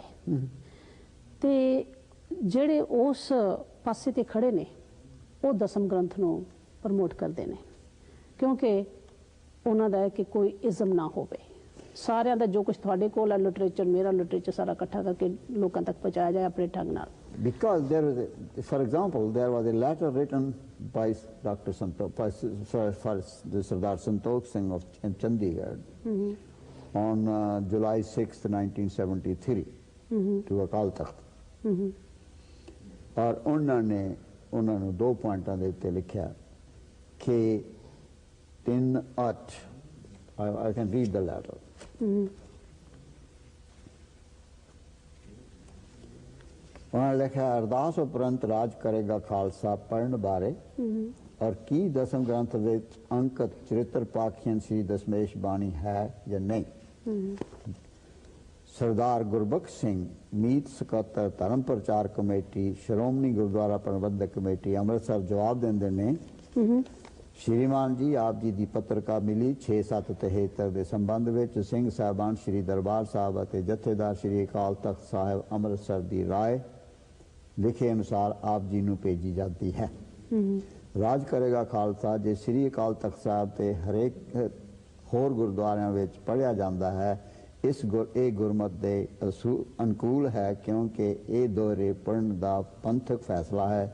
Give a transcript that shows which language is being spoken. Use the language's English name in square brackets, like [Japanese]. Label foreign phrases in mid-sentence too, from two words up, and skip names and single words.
[Punjabi] ਤੇ ਜਿਹੜੇ ਉਸ ਪਾਸੇ ਤੇ ਖੜੇ ਨੇ ਉਹ ਦਸਮ ਗ੍ਰੰਥ ਨੂੰ ਪ੍ਰਮੋਟ ਕਰਦੇ ਨੇ, ਕਿਉਂਕਿ ਉਹਨਾਂ ਦਾ ਹੈ ਕਿ ਕੋਈ ਇਜ਼ਮ ਨਾ ਹੋਵੇ। ਸਾਰਿਆਂ ਦਾ ਜੋ ਕੁਝ ਤੁਹਾਡੇ ਕੋਲ ਹੈ ਲਿਟਰੇਚਰ, ਮੇਰਾ ਲਿਟਰੇਚਰ, ਸਾਰਾ ਇਕੱਠਾ ਕਰਕੇ ਲੋਕਾਂ ਤੱਕ ਪਹੁੰਚਾਇਆ ਜਾਏ ਆਪਣੇ ਢੰਗ ਨਾਲ। [English] Because there was, for example, there was a letter written by Dr. Santokh, for the Sardar Santokh Singh of Chandigarh on July 6th, 1973 to Akal Takht. [Hindi] और उन्होंने [Punjabi] 2 ਪੁਆਇੰਟਾਂ ਦੇ ਉੱਤੇ ਲਿਖਾ ਕਿ 3:8, [English] I can read the letter. [Punjabi] ਉਨ੍ਹੋਂਨੇ ਲਿਖਾ, ਅਰਦਾਸ ਉਪਰੰਤ ਰਾਜ ਕਰੇਗਾ ਖਾਲਸਾ ਪੜ੍ਹਨ ਬਾਰੇ ਔਰ ਕੀ ਦਸਮ ਗ੍ਰੰਥ ਵਿੱਚ ਅੰਕਤ ਚਰਿਤ੍ਰ ਪਾਖਿਯਨ ਸੀ ਦਸ਼ਮੇਸ਼ ਬਾਣੀ ਹੈ ਯਾ ਨਹੀਂ। ਸਰਦਾਰ ਗੁਰਬਖ਼ਸ਼ ਸਿੰਘ, ਮੀਤ ਸਕੱਤਰ ਧਰਮ ਪ੍ਰਚਾਰ ਕਮੇਟੀ, ਸ਼੍ਰੋਮਣੀ ਗੁਰਦੁਆਰਾ ਪ੍ਰਬੰਧਕ ਕਮੇਟੀ ਅੰਮ੍ਰਿਤਸਰ ਜਵਾਬ ਦੇਂਦੇ ਨੇ, ਸ਼੍ਰੀਮਾਨ ਜੀ, ਆਪ ਜੀ ਦੀ ਪੱਤਰਕਾ ਮਿਲੀ 6773 ਦੇ ਸੰਬੰਧ ਵਿੱਚ ਸਿੰਘ ਸਾਹਿਬਾਨ ਸ਼੍ਰੀ ਦਰਬਾਰ ਸਾਹਿਬ ਅਤੇ ਜਥੇਦਾਰ ਸ਼੍ਰੀ ਅਕਾਲ ਤਖਤ ਸਾਹਿਬ ਅੰਮ੍ਰਿਤਸਰ ਦੀ ਰਾਏ ਲਿਖੇ ਅਨੁਸਾਰ ਆਪ ਜੀ ਨੂੰ ਭੇਜੀ ਜਾਂਦੀ ਹੈ। ਰਾਜ ਕਰੇਗਾ ਖਾਲਸਾ। ਜੇ ਸ਼੍ਰੀ ਅਕਾਲ ਤਖਤ ਸਾਹਿਬ ਤੇ ਹਰੇਕ ਹੋਰ ਗੁਰਦੁਆਰਿਆਂ ਵਿੱਚ ਪੜ੍ਹਿਆ ਜਾਂਦਾ ਹੈ, ਇਹ ਗੁਰਮਤ ਦੇ ਅਨੁਕੂਲ ਹੈ, ਕਿਉਂਕਿ ਇਹ ਦੋਹਰੇ ਪੜ੍ਹਨ ਦਾ ਪੰਥਕ ਫੈਸਲਾ ਹੈ।